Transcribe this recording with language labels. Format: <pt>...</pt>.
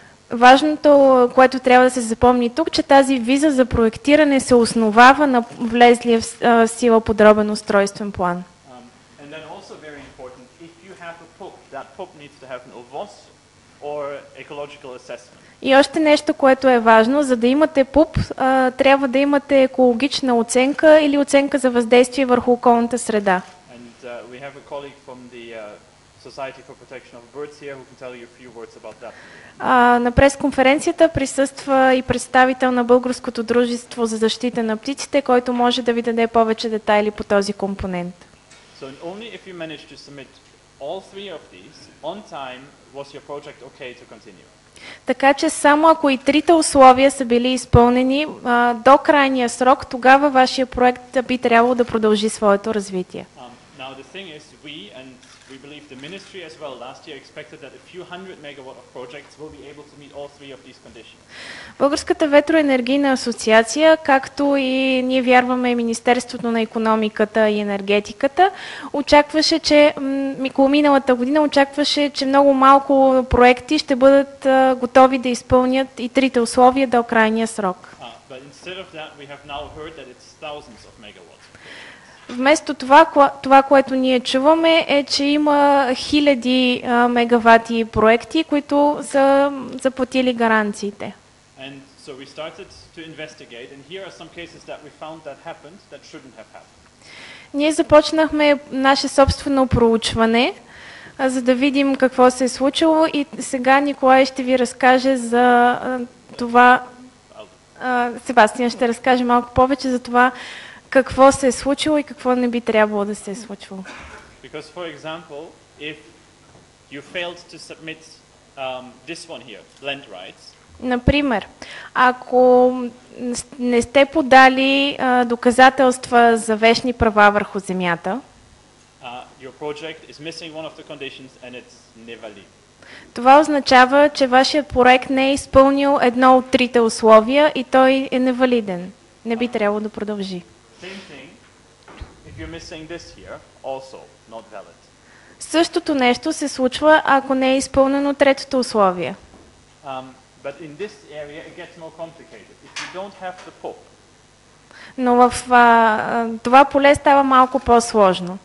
<bg>Важното, което трябва да се запомни тук, че тази виза за проектиране се основава на влезлия в сила подробен устройствен план.</bg> <en>And then also very important, if you have a PUP, that PUP needs to have an OVOS or ecological assessment.</en> <bg>И още нещо, което е важно, за да имате ПУП, трябва да имате екологична оценка или оценка за въздействие върху околната среда.</bg> <en>And we have a colleague from the Society for Protection of Birds here who can tell you a few words about that.</en> <bg>На пресконференцията присъства и представител на Българското дружество за защита на птиците, който може да ви даде повече детайли по този компонент.</bg> <en>So only if you manage to submit all three of these on time was your project okay to continue.</en> <bg>Така че само ако и трите условия са били изпълнени до крайния срок, тогава вашия проект би трябвало да продължи своето развитие.</bg> <en>Now the thing is, we believe the ministry as well last year expected that a few hundred megawatt of projects will be able to meet all three of these conditions.</en> <bg>Българската ветроенергийна асоциация, както и ние вярваме Министерството на икономиката и енергетиката, очакваше, че около миналата година очакваше, че много малко проекти ще бъдат готови да изпълнят и трите условия до крайния срок.</bg> <en>But instead of that, we have now heard that it's thousands of megawatts.</en> <bg>Вместо това, което ние чуваме, е, че има хиляди мегавати проекти, които са заплатили гаранциите.</bg> <en>And so we started to investigate, and here are some cases that we found that happened that shouldn't have happened.</en> <bg>Ние започнахме наше собствено проучване, за да видим какво се е случило, и сега Николай ще ви разкаже за това. Себастиан ще разкаже малко повече за това какво се е случило и какво не би трябвало да се е случило.</bg> <en>Because, for example, if you failed to submit this one here, land rights.</en> <bg>Например, ако не сте подали доказателства за вещни права върху земята,</bg> <en>your project is missing one of the conditions and it's nevalid.</en> <bg>Това означава, че вашият проект не е изпълнил едно от трите условия и той е невалиден. Не би трябвало да продължи.</bg> <en>Same thing, if you're missing this here, also not valid.</en> <bg>Същото нещо се случва, ако не е изпълнено третото условие.</bg> <en>But in this area it gets more complicated. If you don't have the PUP,</en> <bg>но в това поле става малко по-сложно.</bg>